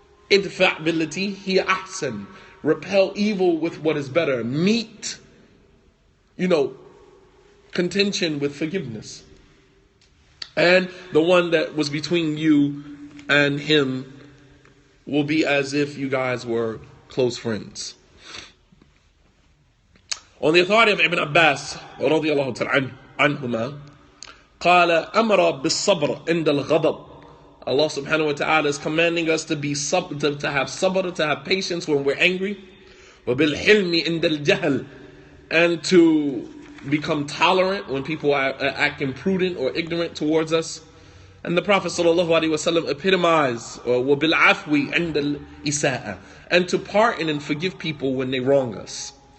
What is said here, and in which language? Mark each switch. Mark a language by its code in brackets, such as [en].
[ar] Idfa' billati hiya ahsan. [en] Repel evil with what is better. Meet, contention with forgiveness. And the one that was between you and him will be as if you guys were close friends. On the authority of Ibn Abbas [ar] رضي الله تعالى عنهما قال أمر بالصبر عند الغضب. [en] Allah subhanahu wa ta'ala is commanding us to be to have sabr, to have patience when we're angry. [ar] وَبِالْحِلْمِ عِنْدَ الْجَهْلِ, [en] and to become tolerant when people act imprudent or ignorant towards us. And the Prophet sallallahu alaihi wasallam epitomized [ar] وَبِالْعَفْوِ عِنْدَ الْإِسَاءَةِ, [en] and to pardon and forgive people when they wrong us.